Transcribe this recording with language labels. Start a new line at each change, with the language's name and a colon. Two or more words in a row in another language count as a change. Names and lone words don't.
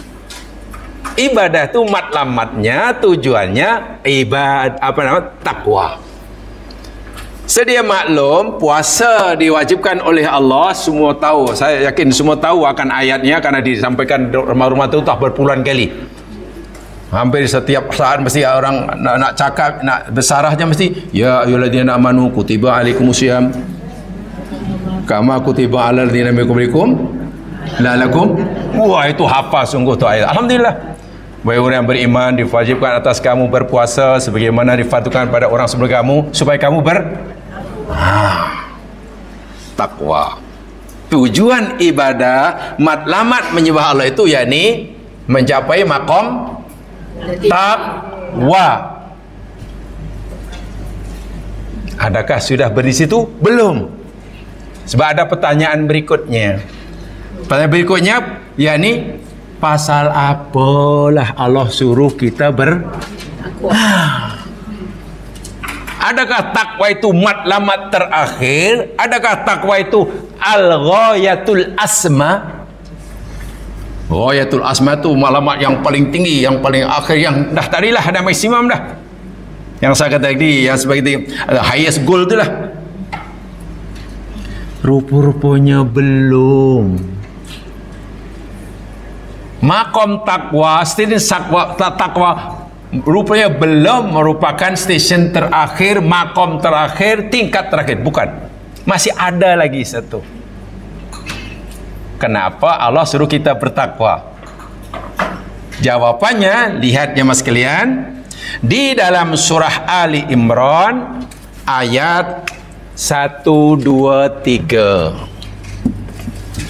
Malay: Ibadah itu matlamatnya, tujuannya takwa. Sedia maklum, puasa diwajibkan oleh Allah, semua tahu. Saya yakin semua tahu akan ayatnya karena disampaikan di rumah-rumah itu tak berpuluhan kali. Hampir setiap saat mesti orang nak cakap, nak bersarahnya mesti
Arabic: يا أيها الذين آمنوا كتب عليكم الصيام كما كتب على الذين من قبلكم لعلكم.
Malay: Wah, itu hafal sungguh tu ayat. Alhamdulillah. Wahai orang yang beriman, diwajibkan atas kamu berpuasa sebagaimana difardukan pada orang sebelum kamu supaya kamu takwa. Tujuan ibadah matlamat menyembah Allah itu yakni mencapai maqam takwa. Adakah sudah di situ? Belum. Sebab ada pertanyaan berikutnya. Pertanyaan berikutnya yakni pasal apalah Allah suruh kita Adakah takwa itu matlamat terakhir? Adakah takwa itu
Arabic: الغاية الأسمى? الغاية الأسمى
Malay: itu matlamat yang paling tinggi, yang paling akhir, yang dah tadilah ada maksimum dah. Yang saya kata tadi, yang sebagai
English: highest goal
Malay: itulah. Rupa-rupanya belum. Makom takwa, stesen takwa rupanya belum merupakan stesen terakhir, makom terakhir, tingkat terakhir. Bukan, masih ada lagi satu. Kenapa Allah suruh kita bertakwa? Jawabannya lihat ya mas sekalian, di dalam surah Ali Imran ayat 1, 2, 3.